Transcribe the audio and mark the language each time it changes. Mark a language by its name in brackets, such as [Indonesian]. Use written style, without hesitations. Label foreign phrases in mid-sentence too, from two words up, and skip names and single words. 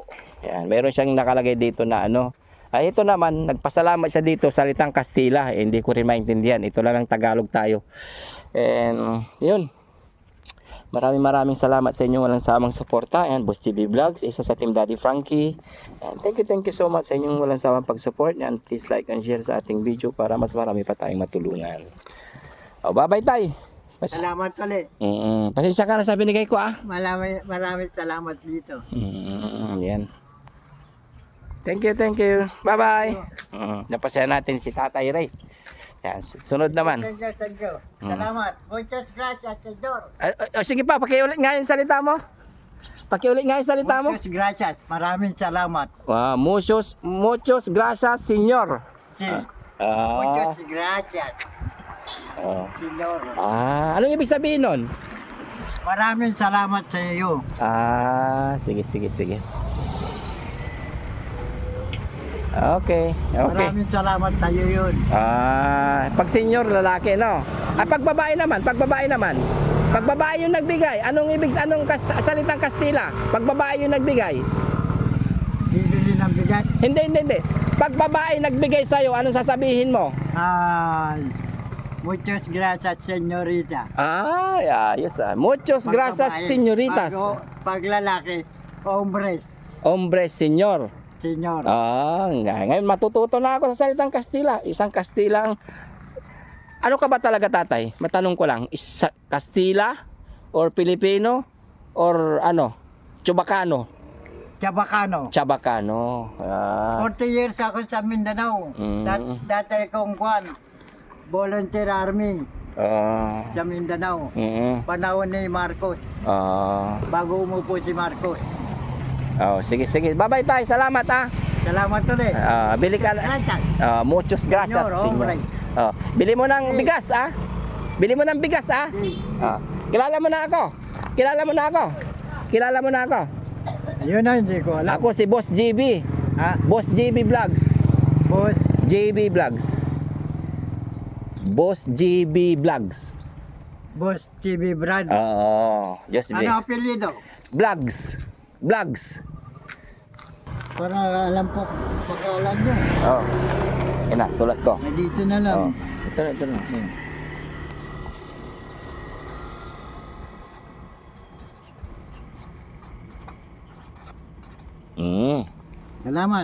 [Filipino] Yan, meron siyang nakalagay dito na ano. Ito naman, nagpasalamat siya dito salitang Kastila. Hindi ko rin maintindihan. Ito lang ang Tagalog tayo. And yun. Maraming salamat sa inyo walang samang suporta. And Boss JB Vlogs, isa sa Team Daddy Frankie. [English] And thank you so much [Filipino] sa inyong walang samang pag-support. [English] And please like and share [Filipino] sa ating video para mas marami pa tayong matulungan. Bye-bye tay. salamat ulit. Pasensya ka na sa binigay ko Maraming salamat dito. Yan. [English] Thank you. Bye-bye. [Filipino] Napasaya natin si Tatay Ray. Yan, sunod naman. [English] Thank you. [Filipino] Salamat. [Spanish] Muchas gracias, Señor. [Filipino] Sige pa, pakiulit nga yung salita mo. [Spanish] Muchas gracias. [Filipino] Maraming salamat. [Spanish] Wow, muchos gracias, señor. Sí. Muchas gracias, Señor. [Filipino] Anong ibig sabihin nun? Maraming salamat sa iyo. Sige. Okay. Maraming salamat sa iyo yun. Pag senior, lalaki, no? Pag babae naman. Pag babae yung nagbigay, anong salitang Kastila? Pag babae yung nagbigay. Bibili ng bigat. Hindi. Pag babae nagbigay sa'yo, anong sasabihin mo? [Spanish] Muchas gracias, señorita. Ayos Muchos [Filipino] Pag [Spanish] gracias, [Filipino] babae, [Spanish] señoritas. [Filipino] Pag lalaki, [Spanish] hombres, Hombres, señor. señor. [Filipino] Ngayon matututo na ako sa salitang Kastila. Isang Kastilang. Ano ka ba talaga, tatay? Matanong ko lang. Kastila or Pilipino or Chubacano? Chabacano. 40 years ako sa Mindanao. Dati kong volunteer army sa Mindanao. Panahon ni Marcos. Bago umupo si Marcos. Sige. Bye-bye tay. Salamat Salamat ulit. Bili ka na. [Spanish] Muchos gracias. Señor, hombre. [Filipino] Bili mo ng bigas, Bili mo ng bigas, Kilala mo na ako. Yun na, hindi ko alam. Ako si Boss JB. Boss JB Vlogs. Boss JB Vlogs. Boss JB Vlogs. Boss TV Brad. [English] Just be. [Filipino] Ano apelyido? Vlogs. Para alam po, pagkaalam nyo. Yan na, sulat ko. Dito na lang. Ito na. Salamat.